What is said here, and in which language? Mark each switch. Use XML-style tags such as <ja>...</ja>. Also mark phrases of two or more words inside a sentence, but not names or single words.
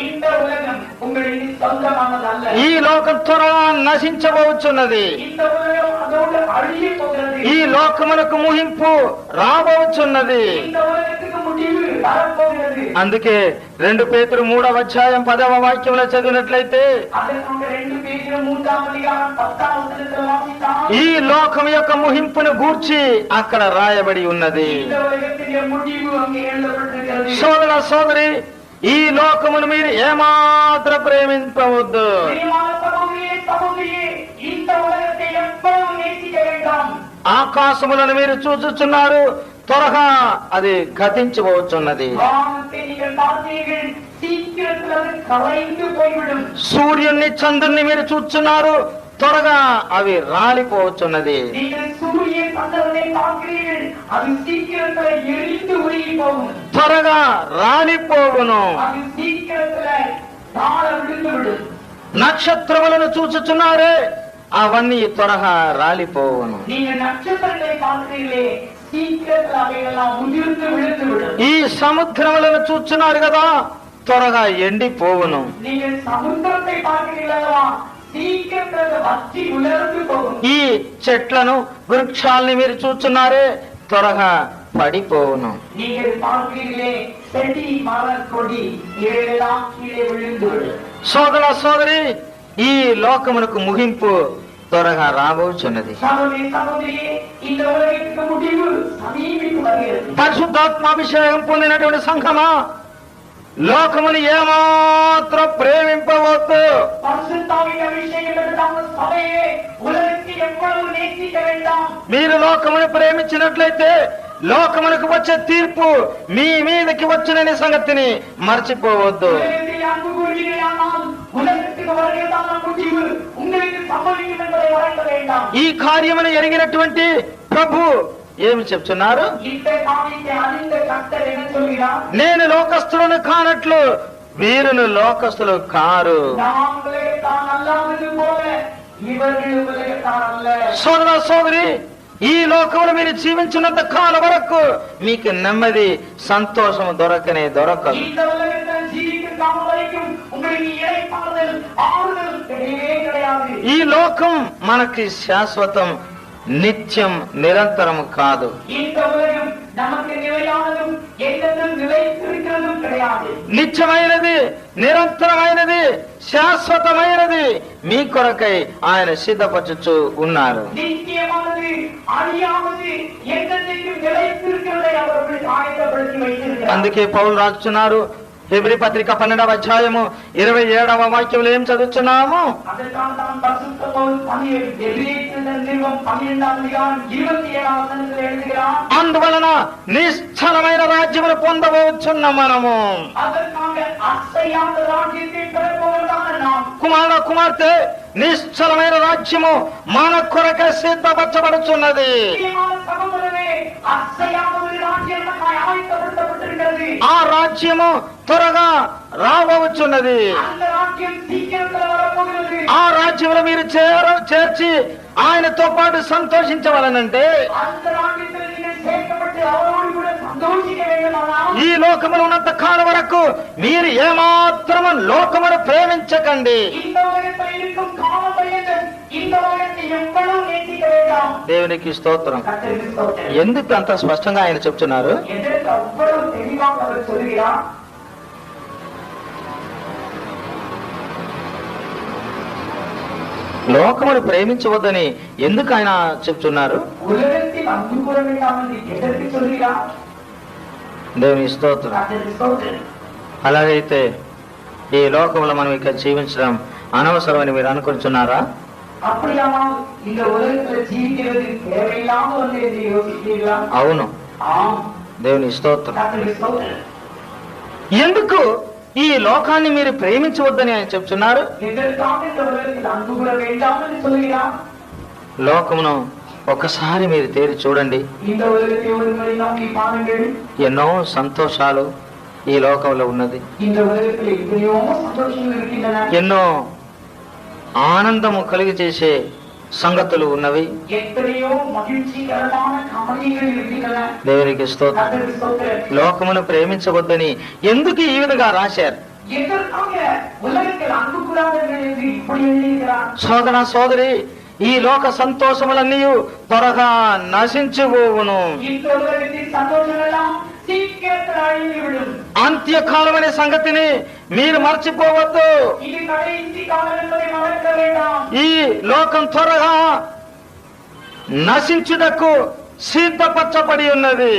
<te>ఈ లోకం త్వరగా నశించబోచున్నది. ఈ లోకమునకు ముగింపు రాబోచున్నది.</te> <ta>வரப்போகிறது.</ta> <te>అందుకే 2 పేతురు 3వ అధ్యాయం 10వ వాక్యంలో చదివినట్లయితే</te> <ta>அதற்கு 2 பேதுரு 3ஆம் அதிகாரம் 10ஆம் வசனத்தில் வாசித்தால்</ta> <te>ఈ లోకం యొక్క ముహింపును గూర్చి అక్కడ రాయబడి ఉన్నది.</te> <ta>இந்த உலகத்தின் முடிவு அங்கே எழுதப்பட்டிருக்கிறது.</ta> <te>సోదర సోదరి, ఈ లోకమును మీరు ఏమాత్రం ప్రేమించవద్దు.</te> <ta>பிரியமான சகோதரியே, சகோதரியே, இந்த உலகத்தை எப்பவும் நேசிக்க வேண்டாம்.</ta> <te>ఆకాశములను మీరు చూచుచున్నారు, త్వరగా అది గతించబోతున్నది.</te> <ta>வானத்தை நீங்கள் பார்த்தீர்கள், சீக்கிரத்தில் அது கலைந்து போய்விடும்.</ta> <te>సూర్యుని చంద్రుని మీరు చూచున్నారు, త్వరగా అవి రాలిపోవచ్చున్నది.</te> <ta>நீங்கள் சூரிய சந்திரனை பார்க்கிறீர்கள், அது சீக்கிரத்தில் எரிந்து உருகி போகும்.</ta> <te>త్వరగా రాలిపోవును.</te> <ta>அது சீக்கிரத்தில் தாழ விழுந்துவிடும்.</ta> <te>నక్షత్రములను చూచుచున్నారే, అవన్నీ త్వరగా రాలిపోవును.</te> <ta>நீங்கள் நட்சத்திரங்களை பார்க்கிறீர்களே, சீக்கிரத்தில் அவைகளெல்லாம் உதிர்ந்து விழுந்துவிடும்.</ta> <te>ఈ సముద్రములను చూచున్నారు కదా, త్వరగా ఎండిపోవును.</te> <ta>நீங்கள் சமுத்திரத்தை பார்க்கிறீர்களா, சீக்கிரத்தில் வற்றி உலர்ந்து போகும்.</ta> <te>ఈ చెట్లను వృక్షాలని మీరు చూచున్నారే, త్వరగా పడిపోవును.</te> <ta>நீங்கள் பார்க்கிறீர்களே, செடி மலர் கொடி இவைகளெல்லாம் கீழே விழுந்து விடும்.</ta> <te>సోదర సోదరి, ఈ లోకమునకు ముగింపు త్వరగా రాబోచున్నది.</te> <ta>சகோதரி, சகோதரியே, இந்த உலகத்துக்கு முடிவு சமீபித்து வருகிறது.</ta> <te>పరిశుద్ధాత్మాభిషేకం పొందినటువంటి సంఘమా, లోకమును ఏమాత్రం ప్రేమింపవద్దు.</te> <ta>பரிசுத்தாவின் அபிஷேகம் பெற்ற சபையே, உலகத்தை எவ்வளவு நேசிக்க வேண்டாம்.</ta> <te>మీరు లోకమును ప్రేమించినట్లయితే లోకమునకు వచ్చే తీర్పు మీ మీదకి వచ్చిననే సంగతిని మర్చిపోవద్దు.</te> <ta>உலகத்தில் அன்பு கூறுகிறீர்களானால் உலகத்துக்கு வருகிறதான முடிவு உங்களுக்கு சம்பவிக்கும் என்பதை மறக்க வேண்டாம்.</ta> <te>ఈ కార్యమును ఎరిగినటువంటి ప్రభు ఏమి చెప్తున్నారు?</te> <ta>இந்த காரியத்தை அறிந்த கர்த்தர் என்ன சொல்கிறார்?</ta> <te>నేను లోకస్తులను కానట్లు వీరును లోకస్తులు కారు.</te> <ta>நாம் உலகத்தான் அல்லாதது போல இவர்கள் உலகத்தான் அல்ல.</ta> <te>సోదర సోదరి, ఈ లోకంలో మీరు జీవించినంత కాలం వరకు మీకు నెమ్మది సంతోషం దొరకనే దొరకదు.</te> <ta>இந்த உலகத்தில் ஜீவிக்கும் காலம் வரைக்கும் உங்களுக்கு இளைப்பாறுதல் ஆறுதல் கிடையவே கிடையாது.</ta> <te>ఈ లోకం మనకి శాశ్వతం, నిత్యం, నిరంతరం కాదు.</te> <ta>இந்த உலகம் நமக்கு நிலையானதும் என்றென்றும் நிலைத்திருக்கிறதும் கிடையாது.</ta> <te>నిత్యమైనది, నిరంతరమైనది, శాశ్వతమైనది మీ కొరకై ఆయన సిద్ధపరచుచు ఉన్నారు.</te> <ta>நித்தியமானது, அழியானது, என்றென்றைக்கும் நிலைத்திருக்கிறதை அவர்கள் ஆயத்தப்படுத்தி வைத்திருக்கிறார்.</ta> <te>అందుకే పౌలు రాస్తున్నారు, హెబ్రీ పత్రిక 12వ అధ్యాయము 27వ వాక్యంలో ఏం చదువుతున్నాము?</te> <ta>அதற்காக தான் பரிசுத்த பவுல் 12ஆம் அதிகாரம் 27ஆம் வசனத்தில் எழுதுகிறார்,</ta> <te>అందువలన నిశ్చలమైన రాజ్యమును పొందవచ్చున్న మనము.</te> <ta>அதற்காக அசையாத ராஜ்யத்தை பெறப்போவதான நாம்</ta> <te>కుమార కుమార్తె, నిశ్చలమైన రాజ్యము మన కొరకే సిద్ధపరచబడుచున్నది.</te> <ta>பிரியமான சகோதரரே, அசையாத ஒரு ராஜ்யம் நமக்கு ஆயத்தப்படுத்தப்பட்டிருக்கிறது.</ta> <te>ఆ రాజ్యము త్వరగా రాబోచున్నది.</te> <ta>அந்த ராஜ்யம் சீக்கிரத்தில் வரப்போகிறது.</ta> <te>ఆ రాజ్యంలో మీరు చేర్చి ఆయనతో పాటు సంతోషించవలనంటే</te> <ta>அந்த ராஜ்யத்தில் நீங்கள் சேர்க்கப்பட்டு அவரோடு கூட சந்தோஷிக்க வேண்டுமானால்</ta> <te>ఈ లోకములో ఉన్నంత కాలం వరకు మీరు ఏమాత్రము లోకమును ప్రేమించకండి.</te> <ta>இந்த உலகத்தில் இருக்கும் காலம் பரியந்தம் இந்த உலகத்தை எவ்வளவு நேசிக்க வேண்டாம்.</ta> <te>దేవునికి స్తోత్రం.</te> <ta>கர்த்தருக்கு ஸ்தோத்திரம்.</ta> <te>ఎందుకు అంత స్పష్టంగా ఆయన చెప్తున్నారు?</te> <ta>எதற்கு அவ்வளவு தெளிவாக அவர் சொல்கிறார்?</ta> <te>లోకమును ప్రేమించవద్దని ఎందుకు ఆయన చెప్తున్నారు?</te> <ta>உலகத்தில் அன்பு கூற வேண்டாம் என்று எதற்கு சொல்கிறார்?</ta> <te>దేవుని స్తోత్రం.</te> <ta>கர்த்தருக்கு ஸ்தோத்திரம்.</ta> <te>అలాగైతే ఈ లోకంలో మనం ఇక్కడ జీవించడం అనవసరమని మీరు అనుకుంటున్నారా?</te> <ta>அப்படியானால் இந்த உலகத்தில் ஜீவிக்கிறது தேவையில்லாமல் ஒன்று என்று யோசிக்கிறீர்களா?</ta> <te>అవును.</te> <ta>ஆம்.</ta> <te>దేవుని స్తోత్రం.</te> <ta>கர்த்தருக்கு ஸ்தோத்திரம்.</ta> <te>ఎందుకు ఈ లోకాన్ని మీరు ప్రేమించవద్దని ఆయన చెప్తున్నారు?</te> <ta>எதற்காக இந்த உலகத்தில் அன்பு கூற வேண்டாம் என்று சொல்கிறார்?</ta> <te>లోకమును ఒకసారి మీరు తేరి చూడండి.</te> <ta>இந்த உலகத்தை ஒரு முறை நோக்கி பாருங்கள்.</ta> <te>ఎన్నో సంతోషాలు ఈ లోకంలో ఉన్నది.</te> <ta>இந்த உலகத்தில் எத்தனையோ சந்தோஷங்கள் இருக்கின்றன.</ta> <te>ఎన్నో ఆనందము కలిగి చేసే సంగతులు ఉన్నవి.</te> <ta>எத்தனையோ மகிழ்ச்சிகரமான காரியங்கள் இருக்கின்றன.</ta> <te>దేవునికి స్తోత్రం.</te> <ta>கர்த்தருக்கு ஸ்தோத்திரம்.</ta> <te>లోకమును ప్రేమించవద్దని ఎందుకు ఈ విధంగా రాశారు?</te> <ta>எதற்காக உலகத்தில் அன்பு கூறாதீர்கள் என்று இப்படி எழுதியிருக்கிறார்?</ta> <te>సోదర సోదరి, ఈ లోక సంతోషములన్నీ త్వరగా నశించిపోవును.</te> <ta>இந்த உலகத்தின் சந்தோஷம் எல்லாம் சீக்கிரத்தில் அழிந்துவிடும்.</ta> <te>అంత్యకాలం అనే సంగతిని మీరు మర్చిపోవద్దు.</te> <ta>இது கடைசி காலம் என்பதை மறக்க வேண்டாம்.</ta> <te>ఈ లోకం త్వరగా నశించుటకు సిద్ధపరచబడి ఉన్నది.</te>